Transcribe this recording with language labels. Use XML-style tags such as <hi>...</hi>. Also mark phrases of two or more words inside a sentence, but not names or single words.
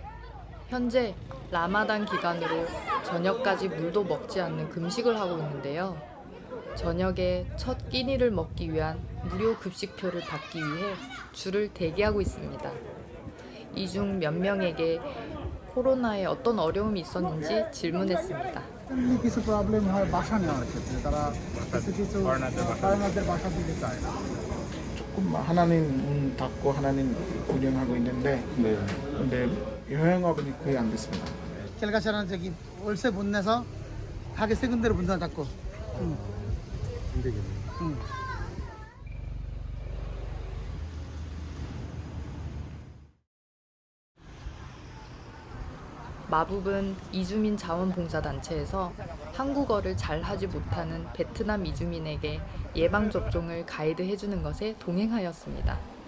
<ko>현재 라마단 기간으로 저녁까지 물도 먹지 않는 금식을 하고 있는데요. 저녁에 첫 끼니를 먹기 위한 무료 급식표를 받기 위해 줄을 대기하고 있습니다. 이 중 몇 명에게 코로나에 어떤 어려움이 있었는지 질문했습니다.</ko> <bn>কিছু প্রবলেম হয় বাসা নেওয়ার ক্ষেত্রে তারা কিছু কিছু ফরেনারদের বাসা দিতে চায় না.</bn> <ko>조금 하나는 문 닫고 하나는 운영하고 있는데 근데 여행업은 거의 안 됐습니다. 캘가시라는 저기 월세 못 내서 가게 세 군데로 문 닫고. 힘들겠네. 마북은 이주민 자원봉사단체에서 한국어를 잘 하지 못하는 베트남 이주민에게 예방접종을 가이드해주는 것에 동행하였습니다.</ko>